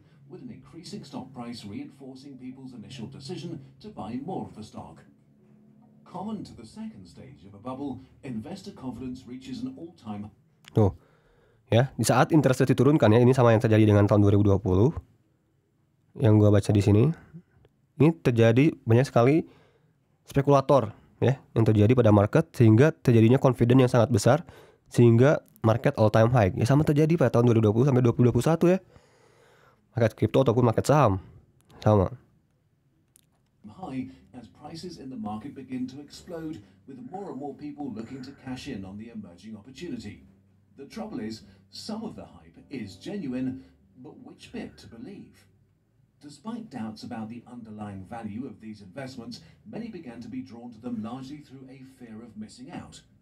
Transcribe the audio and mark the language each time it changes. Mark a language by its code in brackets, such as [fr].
[en] With an increasing stock price reinforcing people's initial decision to buy more of the stock. Common to the second stage of a bubble, investor confidence reaches an all-time. [id] Tuh, ya, di saat interest rate diturunkan ya, ini sama yang terjadi dengan tahun 2020. Yang gua baca di sini, ini terjadi banyak sekali spekulator ya yang terjadi pada market sehingga terjadinya confidence yang sangat besar sehingga market all-time high. Ya sama terjadi pada tahun 2020 sampai 2021 ya. Market kripto ataupun market saham sama. [en] High as prices in the market begin to explode with more and more people looking to cash in on the emerging opportunity. The trouble is, some of the hype is genuine, but which bit to believe? Despite doubts about the underlying value of these investments, many began to be drawn to them largely through a fear of missing out.